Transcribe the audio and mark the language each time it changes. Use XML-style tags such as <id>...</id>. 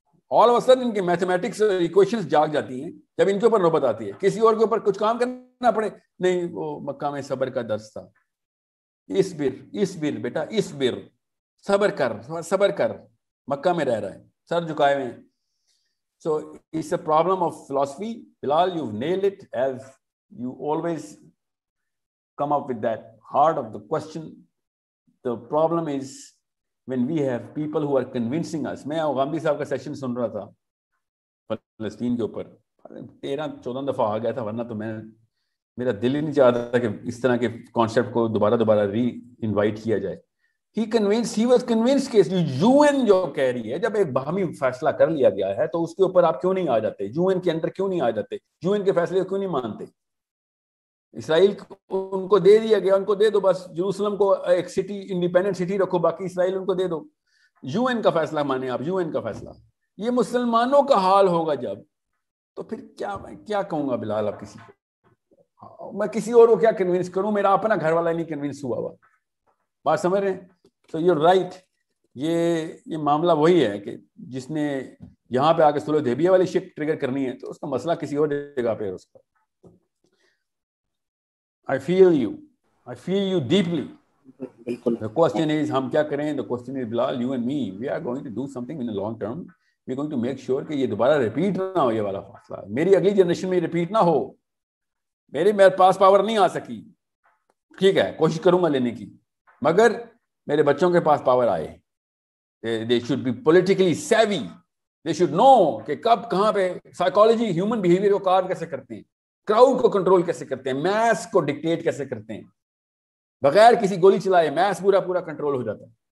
<en>all of a sudden</en> <ur>ان کی mathematics equations جاگ جاتی ہیں جب ان کے اوپر نوبت آتی ہے. کسی اور کے اوپر کچھ کام کرنا پڑے، نہیں وہ مکہ میں صبر کا درس تھا. اسبر بیٹا اسبر، صبر کر، مکہ میں رہ رہا ہے، سر جھکائے ہوئے ہیں.</ur> <en>So it's a problem of philosophy. Bilal, you've nailed it, as you always come up with that heart of the question. The problem is when we have people who are convincing us.</en> <ur>میں غامدی صاحب کا session سن رہا تھا فلسطین کے اوپر، 13-14 دفعہ آ گیا تھا، ورنہ تو میرا دل ہی نہیں چاہتا تھا کہ اس طرح کے کانسیپٹ کو دوبارہ ری انوائٹ کیا جائے.</ur> <en>He was convinced</en> <ur>کہ UN جو کہہ رہی ہے، جب ایک باہمی فیصلہ کر لیا گیا ہے تو اس کے اوپر آپ کیوں نہیں آ جاتے؟ UN کے اندر کیوں نہیں آ جاتے؟ UN کے فیصلے کو کیوں نہیں مانتے؟ اسرائیل ان کو دے دیا گیا، ان کو دے دو بس. جروسلم کو ایک سٹی، انڈیپینڈنٹ سٹی رکھو، باقی اسرائیل ان کو دے دو. UN کا فیصلہ مانے آپ, UN کا فیصلہ. یہ مسلمانوں کا حال ہوگا جب, تو پھر کیا میں کیا کہوں گا بلال اب کسی کو, میں کسی اور کو کیا کنونس کروں, میرا اپنا گھر والا نہیں کنونس ہوا. بات سمجھ رہے ہیں؟ تو</ur> <en>you right,</en> <ur>یہ معاملہ وہی ہے کہ جس نے یہاں پہ آ کے صلح حدیبیہ والی شک ٹریگر کرنی ہے تو اس کا مسئلہ کسی اور جگہ پہ ہے اس کا.</ur> <en>I feel you deeply. The question is</en> <ur>ہم کیا کریں.</ur> <en>The question is Bilal, you and me, we are going to do something in the long term. We are going to make sure</en> <ur>کہ یہ دوبارہ ریپیٹ نہ ہو, یہ والا فاصلہ میری اگلی جنریشن میں ریپیٹ نہ ہو. میرے پاس پاور نہیں آ سکی, ٹھیک ہے, کوشش کروں گا لینے کی, مگر میرے بچوں کے پاس پاور آئے.</ur> <en>They should be politically savvy. They should know</en> <ur>کہ کب کہاں پہ سائیکالوجی ہیومن بیہیویئر کو کار کیسے کرتے ہیں, کراؤڈ کو کنٹرول کیسے کرتے ہیں, میس کو ڈکٹیٹ کیسے کرتے ہیں, بغیر کسی گولی چلائے میس پورا کنٹرول ہو جاتا ہے.</ur>